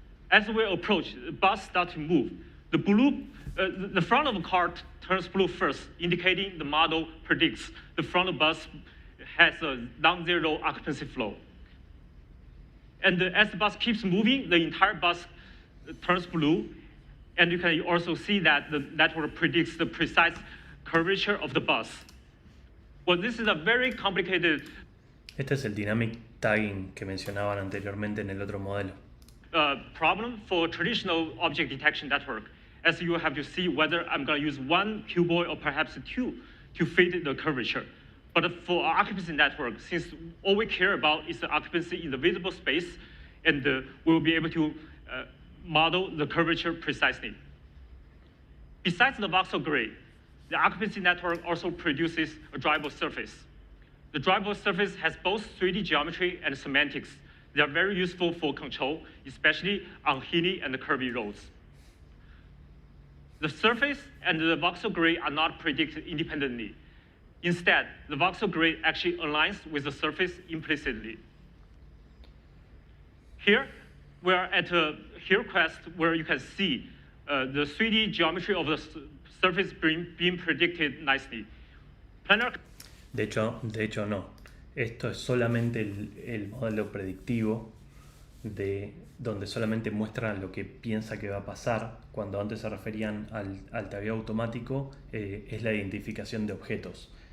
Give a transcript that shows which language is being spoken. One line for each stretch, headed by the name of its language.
English: As we approach, the bus starts to move. The front of the car turns blue first, indicating the model predicts the front of the bus has a non-zero occupancy flow. And as the bus keeps moving, the entire bus turns blue. And you can also see that the network predicts the precise curvature of the bus. Well, this is a very complicated
Spanish: Este es el dynamic tagging que mencionaban anteriormente en el otro modelo.
English: Problem for traditional object detection network, as you have to see whether I'm going to use one cuboid or perhaps 2 to fit the curvature. But for our occupancy network, since all we care about is the occupancy in the visible space, and we'll be able to model the curvature precisely. Besides the voxel grid, the occupancy network also produces a drivable surface. The drivable surface has both 3D geometry and semantics. They are very useful for control, especially on hilly and curvy roads. The surface and the voxel grid are not predicted independently. Instead, the voxel grid actually aligns with the surface implicitly. Here, we're at a hill crest where you can see the 3D geometry of the surface being predicted nicely.
Spanish: De hecho no. Esto es solamente el modelo predictivo donde solamente muestra lo que piensa que va a pasar. Cuando antes se referían al tagueo automático, es la identificación de objetos.